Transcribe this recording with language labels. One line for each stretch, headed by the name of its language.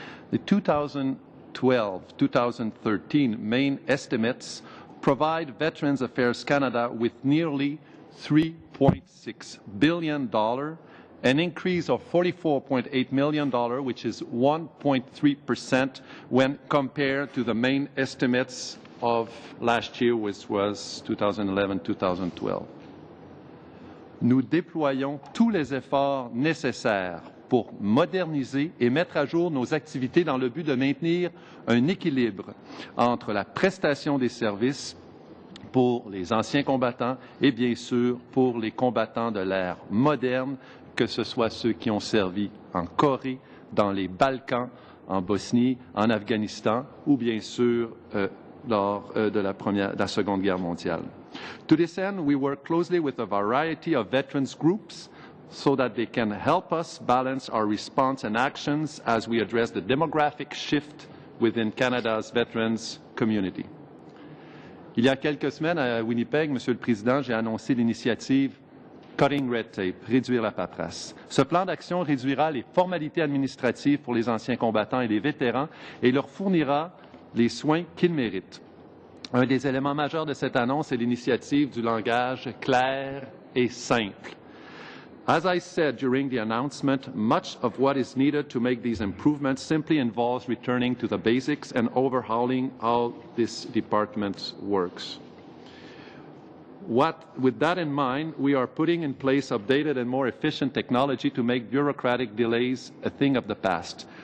English: The 2012-2013 main estimates provide Veterans Affairs Canada with nearly $3.6 billion, an increase of $44.8 million, which is 1.3% when compared to the main estimates of last year, which was 2011-2012.
French: Nous déployons tous les efforts nécessaires pour moderniser et mettre à jour nos activités dans le but de maintenir un équilibre entre la prestation des services pour les anciens combattants et bien sûr pour les combattants de l'ère moderne, que ce soit ceux qui ont servi en Corée, dans les Balkans, en Bosnie, en Afghanistan ou bien sûr lors de la Seconde Guerre mondiale.
English: To this end, we work closely with a variety of veterans groups so that they can help us balance our response and actions as we address the demographic shift within Canada's veterans community.
French: Il y a quelques semaines à Winnipeg, Monsieur le Président, j'ai annoncé l'initiative Cutting Red Tape, réduire la paperasse. Ce plan d'action réduira les formalités administratives pour les anciens combattants et les vétérans et leur fournira les soins qu'ils méritent. Un des éléments majeurs de cette annonce est l'initiative du langage clair et simple.
English: As I said during the announcement, much of what is needed to make these improvements simply involves returning to the basics and overhauling how this department works. With that in mind, we are putting in place updated and more efficient technology to make bureaucratic delays a thing of the past.